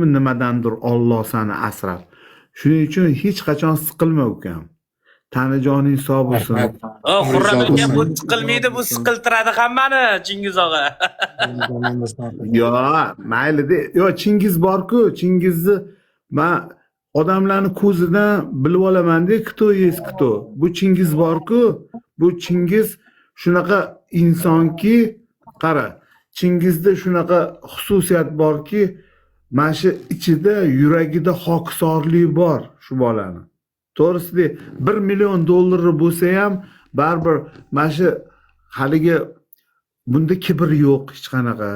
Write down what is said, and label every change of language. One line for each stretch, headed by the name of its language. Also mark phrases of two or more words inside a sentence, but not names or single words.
Uzbek: Nimadandir Alloh seni asrab. Shuning uchun hech qachon siqilma ukam. Tanijoning sog' bo'lsin. Xurram aka, bu siqilmaydi, bu siqiltiradi hammani, Chingiz og'a. Yo, mayli-da. Yo, Chingiz bor-ku, Chingizni men odamlarni ko'zidan bilib olamanda,
Russian: кто есть кто.
Uzbek: Bu Chingiz bor-ku, bu Chingiz shunaqa insonki, qara, Chingizda shunaqa xususiyat borki, mana shu ichida yuragida hokisorlik bor shu bolani. To'g'risi, $1 million bo'lsa ham baribir mana shu haligi bunda kibr yo'q hech qanaqa.